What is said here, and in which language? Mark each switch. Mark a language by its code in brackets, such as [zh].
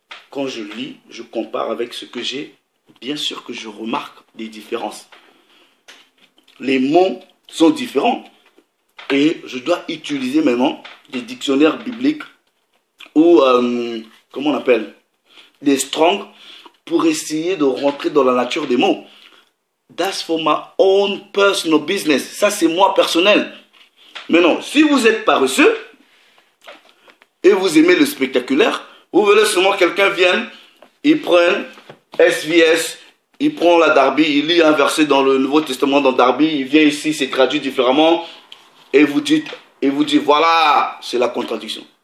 [fr] Quand je lis, je compare avec ce que j'ai. Bien sûr que je remarque des différences. Les mots sont différents. Et je dois utiliser maintenant des dictionnaires bibliques ou, comment on appelle, des Strong pour essayer de rentrer dans la nature des mots. [en] That's for my own personal business. [fr] Ça, c'est moi personnel. Mais non, si vous êtes paresseux et vous aimez le spectaculaire, vous verrez seulement quelqu'un vienne, il prend SVS, il prend la Darby, il lit un verset dans le Nouveau Testament dans Darby, il vient ici, c'est traduit différemment, et vous dit, voilà, c'est la contradiction.